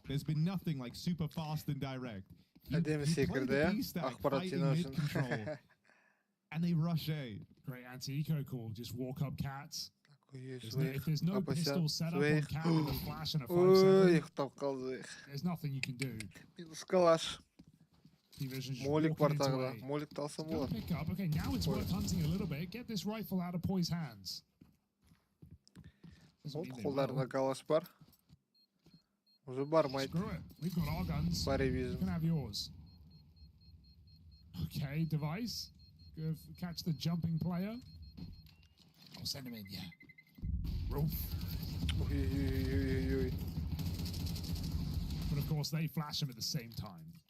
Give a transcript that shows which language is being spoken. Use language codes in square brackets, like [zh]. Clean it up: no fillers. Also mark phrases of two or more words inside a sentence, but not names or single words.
[en] There's been nothing like super fast and direct. You play the B stack fighting mid-control, and they rush A. Great anti-eco call. Just walk up cats. If there's no pistol set up on cat with a flash and a 5-7, there's nothing you can do. [kk] Молик бар тағы да. Моликті алсам болады. [en] Okay, now it's worth hunting a little bit. Get this rifle out of Poi's hands. [kk] Қолдарында калаш бар. Уже бармайды. [en] Screw it. We've got our guns. You can have yours. Okay, device. Go catch the jumping player. I'll send him in, yeah. Roof. But of course, they flash him at the same time.